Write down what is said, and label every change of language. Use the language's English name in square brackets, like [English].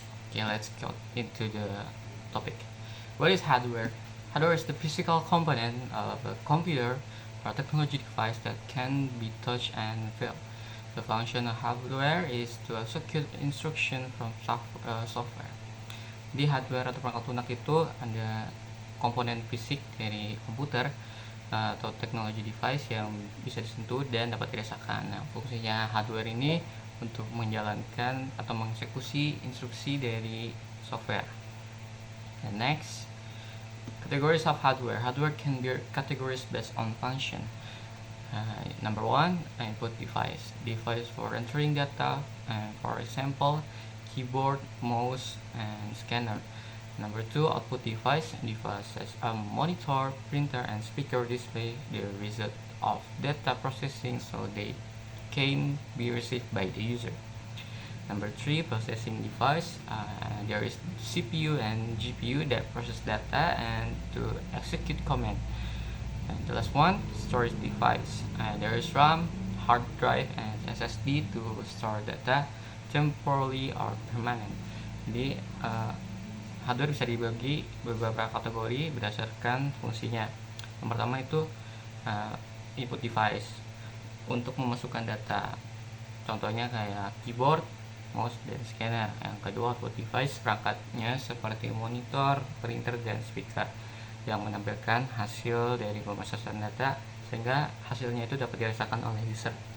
[English] Okay, let's go into the topic. What is hardware? Hardware is the physical component of a computer or technology device that can be touched and felt. The function of hardware is to execute instruction from software. [Indonesian] Di hardware atau perangkat lunak itu ada komponen fisik dari komputer atau teknologi device yang bisa disentuh dan dapat dirasakan. Nah, fungsinya hardware ini untuk menjalankan atau mengeksekusi instruksi dari software. [English] And next, categories of hardware. Hardware can be categorized based on function. Number one, input device. Device for entering data, for example, keyboard, mouse, and scanner. Number two, output device. Devices a monitor, printer, and speaker display the result of data processing so they can be received by the user. Number three, processing device. There is CPU and GPU that process data and to execute command. And the last one, storage device. There is RAM, hard drive, and SSD to store data temporarily or permanent. [Indonesian] Jadi hardware bisa dibagi beberapa kategori berdasarkan fungsinya. Yang pertama itu input device untuk memasukkan data. Contohnya kayak keyboard, mouse, dan scanner. Yang kedua output device, perangkatnya seperti monitor, printer, dan speaker yang menampilkan hasil dari pemrosesan data sehingga hasilnya itu dapat dirasakan oleh user.